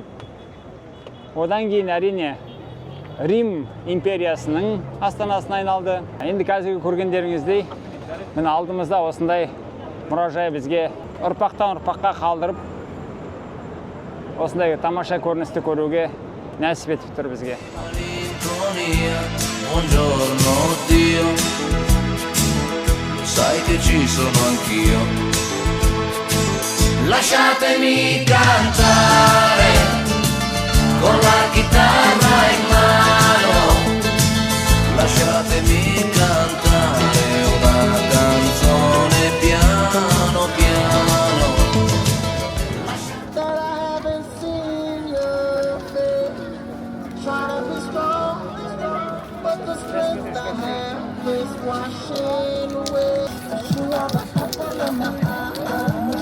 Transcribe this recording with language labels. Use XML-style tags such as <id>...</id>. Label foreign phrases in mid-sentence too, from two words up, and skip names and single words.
<kk>Одан кейін әрине Рим империясының астанасына айналды. Енді қазіргі көргендеріңіздей, міне алдымызда осындай мұражай бізге ұрпақтан ұрпаққа қалдырып, осындай тамаша көріністі көруге нәсіп етіп тұр бізге.</kk> <it>Buongiorno Dio, sai che ci sono anch'io. Lasciatemi cantare con la chitarra in mano, lasciatemi cantare una canzone piano piano.</it> <en>That I haven't seen your face, trying to be strong, but the strength I have is washing away. You are the apple of my eye.</en>